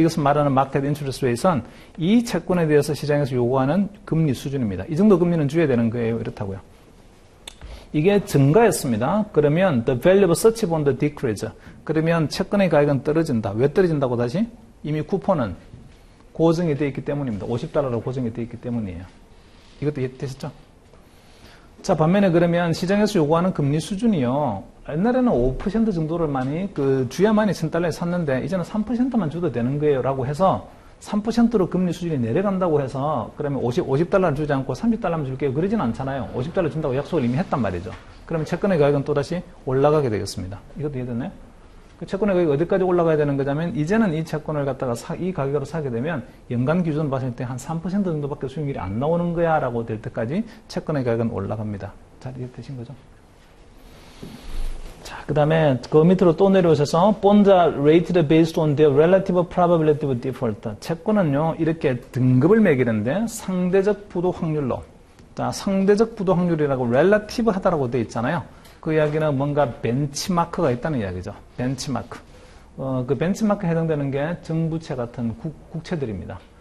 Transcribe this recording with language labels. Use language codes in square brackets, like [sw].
[ko] 이것을 말하는 [en] market interest rate [ko] 은 이 채권에 대해서 시장에서 요구하는 금리 수준입니다. 이 정도 금리는 줘야 되는 거예요. 이렇다고요. 이게 증가했습니다. 그러면 [en] the value of such bond decrease. [ko] 그러면 채권의 가격은 떨어진다. 왜 떨어진다고 다시? 이미 쿠폰은 고정이 되어 있기 때문입니다. 50달러로 고정이 되어 있기 때문이에요. 이것도 이해되셨죠? 자, 반면에 그러면 시장에서 요구하는 금리 수준이요. 옛날에는 5% 정도를 많이 주야만이 1,000달러에 샀는데 이제는 3%만 줘도 되는 거예요. 라고 해서 3%로 금리 수준이 내려간다고 해서 그러면 50달러를 주지 않고 30달러만 줄게요. 그러진 않잖아요. 50달러 준다고 약속을 이미 했단 말이죠. 그러면 채권의 가격은 또다시 올라가게 되겠습니다. 이것도 이해됐나요? 그 채권의 가격이 어디까지 올라가야 되는 거냐면 이제는 이 채권을 갖다가 이 가격으로 사게 되면 연간 기준 봤을 때 한 3% 정도밖에 수익률이 안 나오는 거야 라고 될 때까지 채권의 가격은 올라갑니다. 잘 이해되신 거죠? 자, 그 다음에 그 밑으로 또 내려오셔서 [en] Bonds are rated based on their relative probability of default. [ko] 채권은요 이렇게 등급을 매기는데 상대적 부도 확률로. 자, 상대적 부도 확률이라고 relative 하다라고 되어 있잖아요. 그 이야기는 뭔가 벤치마크가 있다는 이야기죠. 벤치마크. 그 벤치마크에 해당되는 게 정부채 같은 국채들입니다.